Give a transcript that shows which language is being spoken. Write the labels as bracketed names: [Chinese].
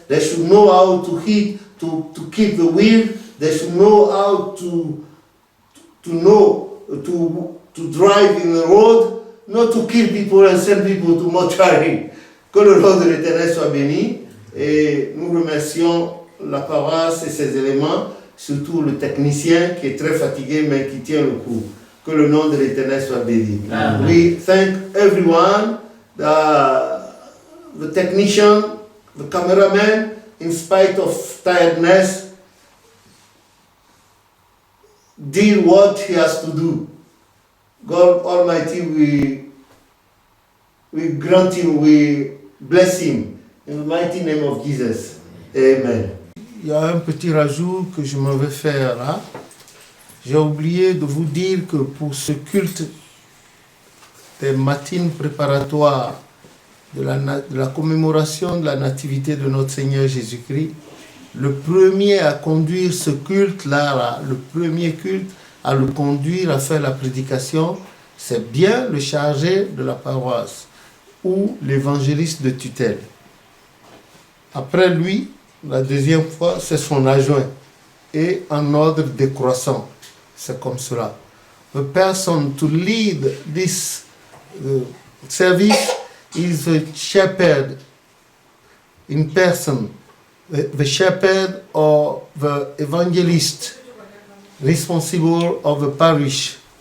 [English] They should know how to hit, to keep the wheel. They should know how to drive in the road, not to kill people and send people to mortuary. [French] Que le nom de l'Éternel soit béni. Et nous remercions la paroisse et ses éléments, surtout le technicien qui est très fatigué mais qui tient le coup. Que le nom de l'Éternel soit béni. Amen. [English] We thank everyone, the technician, the cameraman, in spite of tiredness, did what he has to do. God Almighty, we grant him, we bless him. In the mighty name of Jesus. Amen. [French] Il y a un petit rajout que je me vais faire là. J'ai oublié de vous dire que pour ce culte des matines préparatoires de la commémoration de la nativité de notre Seigneur Jésus-Christ, le premier à conduire ce culte-là, le premier culte à le conduire, à faire la prédication, c'est bien le chargé de la paroisse ou l'évangéliste de tutelle. Après lui, la deuxième fois, c'est son adjoint et en ordre décroissant. C'est comme cela. [English] The person to lead this service is the shepherd in person, the shepherd or the evangelist responsible of the parish.